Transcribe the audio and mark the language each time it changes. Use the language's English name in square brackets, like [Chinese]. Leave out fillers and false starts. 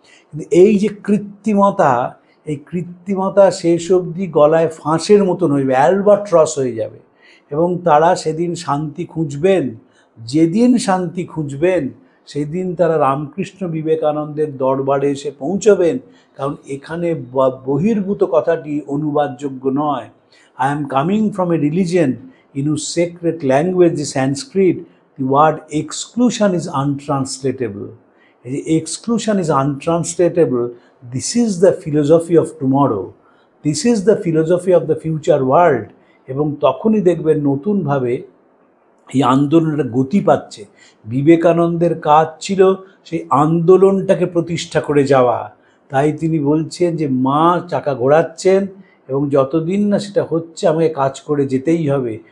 [Bangla] কিন্তু এই যে কৃত্রিমতা, এই কৃত্রিমতা শেষ অবধি গলায় ফাঁসের মতন হয়ে অ্যালবাট্রস হয়ে যাবে, এবং তারা সেদিন শান্তি খুঁজবেন। যেদিন শান্তি খুঁজবেন সেদিন তারা রামকৃষ্ণ বিবেকানন্দের দরবারে এসে পৌঁছবেন, কারণ এখানে বহির্ভূত কথাটি অনুবাদযোগ্য নয়। [English] I am coming from a religion in whose sacred language is Sanskrit. The word exclusion is untranslatable. Exclusion is untranslatable. This is the philosophy of tomorrow. This is the philosophy of the future world. [Bangla] এবং তখনই দেখবেন নতুনভাবে এই আন্দোলনটা গতি পাচ্ছে। বিবেকানন্দের কাজ ছিল সেই আন্দোলনটাকে প্রতিষ্ঠা করে যাওয়া। তাই তিনি বলছেন যে মা চাকা ঘোরাচ্ছেন, এবং যতদিন না সেটা হচ্ছে আমাকে কাজ করে যেতেই হবে।